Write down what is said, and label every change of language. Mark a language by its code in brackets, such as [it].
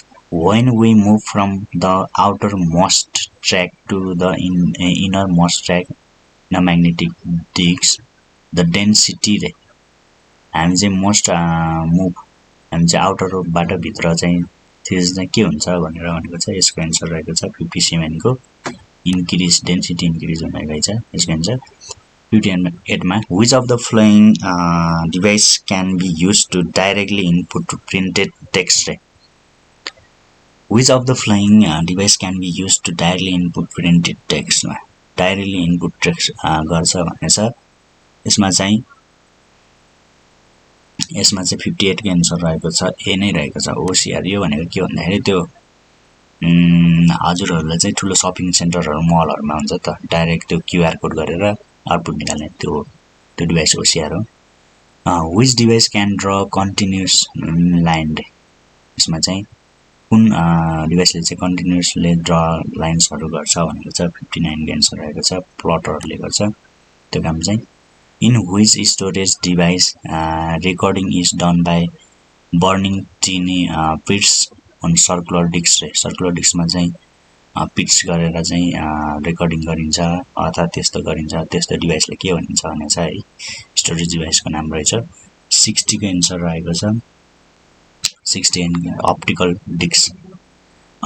[en] When we move from the outermost track to the innermost track in a magnetic disk, the density [ne] रे हामी चाहिँ most move हामी चाहिँ आउटरबाट भित्र चाहिँ थिच्दा चाहिँ के हुन्छ भनेर भनेको छ। यसको एन्सर रहेको छ 57 को इन्क्रिज डेन्सिटी इन्क्रिज भनेको छ। यसको एन्सर 58 मा [en] which of the following device can be used to directly input printed text रे। Which of the following device can be used to directly input printed text मा directly input text [ne] गर्छ भन्ने छ। यसमा चाहिँ 58 को एन्सर रहेको छ ए नै रहेको छ ओसिआर। यो भनेको के भन्दाखेरि त्यो हजुरहरूलाई चाहिँ ठुलो शपिङ सेन्टरहरू मलहरूमा हुन्छ त, डाइरेक्ट त्यो क्युआर कोड गरेर आउटपुट निकाल्ने त्यो डिभाइस ओसिआर हो। [en] Which device can draw continuous line रे। [ne] यसमा चाहिँ कुन डिभाइसले चाहिँ कन्टिन्युसली ड्र लाइन्सहरू गर्छ भनेको छ। 59 को एन्सर रहेको छ प्लटरहरूले गर्छ त्यो काम चाहिँ। [en] In which storage device recording is done by burning tiny bits on circular disks रे। [ne] सर्कुलर डिस्कमा चाहिँ पिट्स गरेर चाहिँ रेकर्डिङ गरिन्छ अथवा त्यस्तो गरिन्छ। त्यस्तो डिभाइसले के भनिन्छ भने चाहिँ है, स्टोरेज डिभाइसको नाम रहेछ। 60 को एन्सर रहेको छ 60 अप्टिकल डिस्क।